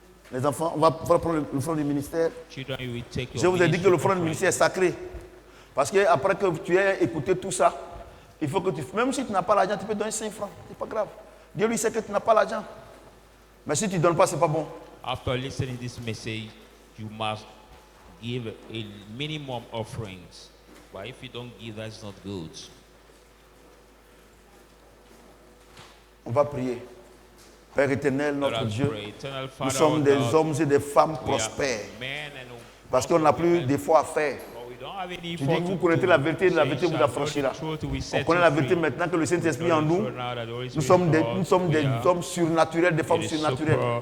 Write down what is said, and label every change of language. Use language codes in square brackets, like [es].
[fr] Les enfants, on va prendre le front du ministère. Je vous ai dit que le front du ministère est sacré. Parce qu'après que tu aies écouté tout ça, il faut que tu... Même si tu n'as pas l'argent, tu peux donner 5 francs. Ce n'est pas grave. Dieu lui sait que tu n'as pas l'argent. Mais si tu ne donnes pas, ce n'est pas bon. [en] After listening to this message, you must give a minimum offerings. But if you don't give, that's not good. [fr] On va prier. Père éternel, notre Dieu, nous sommes des hommes et des femmes prospères. Parce qu'on n'a plus de foi à faire. Tu dis que vous connaissez la vérité, la vérité vous affranchira. On connaît la vérité maintenant que le Saint-Esprit en nous. Nous sommes des hommes surnaturels, des femmes surnaturelles.